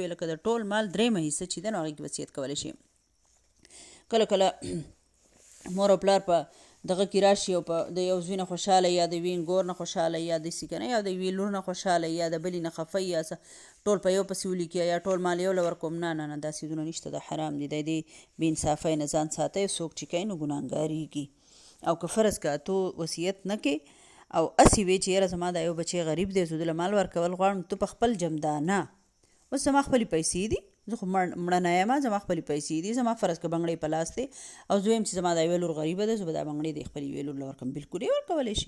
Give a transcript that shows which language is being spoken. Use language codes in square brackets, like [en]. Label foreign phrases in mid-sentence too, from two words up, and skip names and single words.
[ps] لکه د ټول مال 3مه حصه چې دی نو هغې کې وصیت کولی شي. کله کله مور او پلار په دغه کې راشي او په د یو زوی نه خوشحاله یا د یوې ګور نه خوشحاله یا داسې که نه، یا د یوې لور نه خوشحاله یا د بلې نه خفه یا ټول په یو پسې ولیکي یا ټول مال یو له ورکوم. نه نه نه، دا څیزونه نشته، دا حرام دي. د دې بې انصافۍ نه ځان ساتئ. څوک چې کوي نو ګناهګارېږي. او که فرض که تو وصیت نه کې او هسې وې چې یاره زما دا یو بچی غریب دی، زه دله مال ورکول غواړم، تو په خپل جمدانه اوس زما خپلې پیسې دي، زه خو مړه نه یم، زما خپلې پیسې دي، زما فرض که بنګړې په لاس دی او زه وایم چې زما دا یوه لور غریبه ده، زه به دا بنګړې د خپلې یوې لور له ورکړم، بلکل یې ورکولی شي.